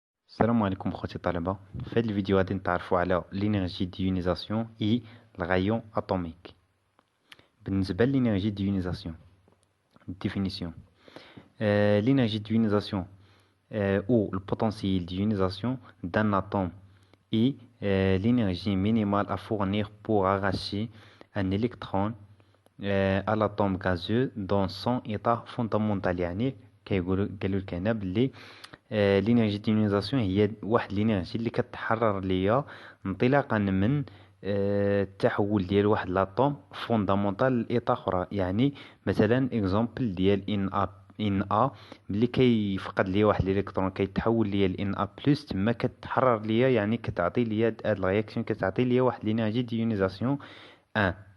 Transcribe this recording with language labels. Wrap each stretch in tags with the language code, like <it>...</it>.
<ar>السلام عليكم خوتي الطلبة. في هذا الفيديو غادي نتعرفوا على لينيرجي ديونيزاسيون اي الغايون اتوميك. بالنسبة للينيرجي ديونيزاسيون ديفينيسيون</ar> <fr>l'énergie d'ionisation ou le potentiel d'ionisation d'un atome est l'énergie minimale à fournir pour arracher un électron à l'atome gazeux dans son état fondamental.</fr> <ar>يعني قالوا لك هنا باللي الانرجي ديونيزاسيون هي واحد الانرجي اللي كتحرر ليا انطلاقا من التحول ديال واحد لاطوم فوندامونتال لايطا اخرى. يعني مثلا اكزومبل ديال ان ملي كيفقد ليا واحد الالكترون كيتحول ليا لان ا بلس، تما كتحرر ليا، يعني كتعطي ليا هاد الرياكسيون، كتعطي ليا واحد الانرجي ديونيزاسيون 1.</ar>